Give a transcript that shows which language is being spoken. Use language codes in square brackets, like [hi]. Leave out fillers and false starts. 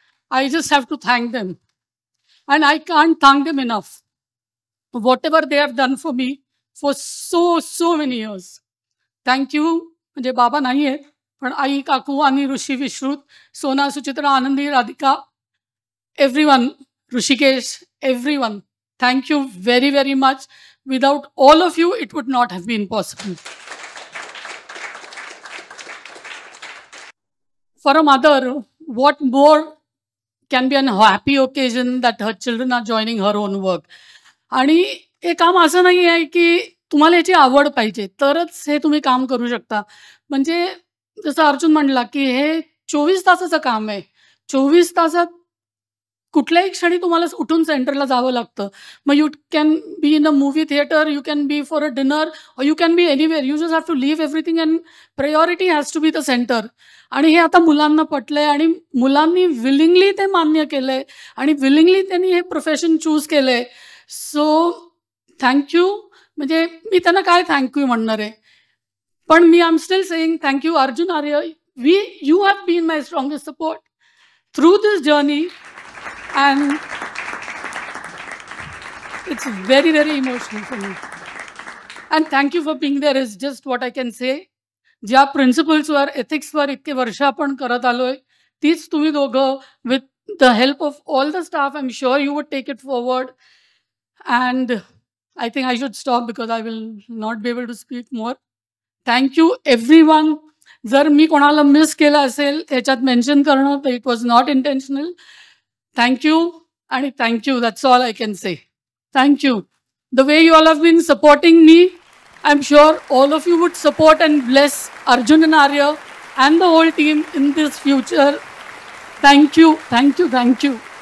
[en] I just have to thank them. And I can't thank them enough. Whatever they have done for me for so many years. Thank you. [mr] म्हणजे बाबा नाही आहेत, पण आई, काकू आणि ऋषी, विश्रुत, सोना, सुचित्रा, आनंदी, Radhika, everyone, Rishikesh, everyone. [en] Thank you very, very much. Without all of you, it would not have been possible. For a mother, what more can be a happy occasion that her children are joining her own work. [mr] आणि हे काम असं नाही आहे की तुम्हाला याची आवड पाहिजे तरच हे तुम्ही काम करू शकता. म्हणजे जसं अर्जुन म्हणला की हे 24 तासाचं काम आहे. 24 तासात कुठल्याही क्षणी तुम्हाला उठून सेंटरला जावं लागतं. [en] मग you can be in a movie theatre, you can be for a dinner, और you can be anywhere. You just have to leave everything and priority has to be the centre. [mr] आणि हे आता मुलांना पटलंय आणि मुलांनी विलिंगली ते मान्य केलंय आणि विलिंगली त्यांनी हे प्रोफेशन चूज केलंय. So thank you. म्हणजे मी त्यांना काय थँक्यू म्हणणार आहे, पण मी [en] I am still saying thank you [mr] Arjun Arya. [en] You have been my strongest support through this journey. And it's very, very emotional for me. And thank you for being there is just what I can say. [mr] ज्या प्रिन्सिपल्सवर, एथिक्सवर इतके वर्ष आपण करत आलोय, तीच तुम्ही दोघं [en] with the help of all the staff, I'm sure you would take it forward. And I think I should stop because I will not be able to speak more. Thank you everyone. [mr] जर मी कोणाला miss केलं असेल त्याच्यात mention करणं, तर [en] it was not intentional. Thank you, and thank you. That's all I can say. Thank you. The way you all have been supporting me, I'm sure all of you would support and bless Arjun and Arya and the whole team in this future. Thank you, thank you, thank you.